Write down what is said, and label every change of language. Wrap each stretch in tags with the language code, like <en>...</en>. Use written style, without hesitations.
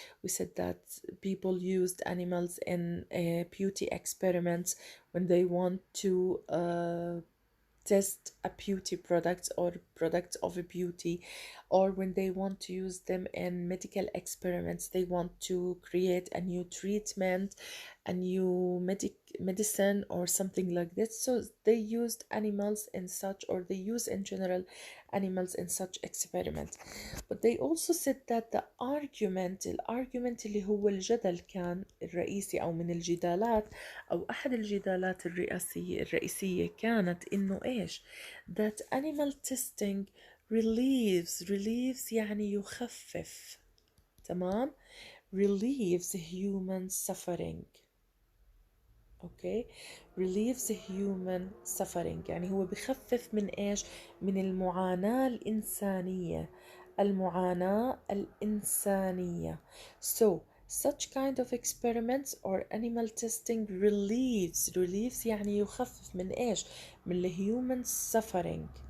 <en>We said that people used animals in beauty experiments when they want to test a beauty product or products of a beauty, or when they want to use them in medical experiments. They want to create a new treatment, a new medicine or something like that, so they used animals in such, or they use in general animals in such experiments. but they also said that</en> <ar>الارجيومنت اللي هو الجدل كان الرئيسي، او من الجدالات، او احد الجدالات الرئيسية كانت انه ايش؟</ar> <en>that animal testing relieves</en> <ar>يعني يخفف، تمام،</ar> <en>relieves human suffering.</en> <ar>اوكي،</ar> <en>relieves human suffering</en> <ar>يعني هو بخفف من ايش؟ من المعاناة الإنسانية، المعاناة الإنسانية.</ar> <en>So such kind of experiments or animal testing relieves</en> <ar>يعني يخفف من ايش؟ من ال</ar> <en>human suffering.</en>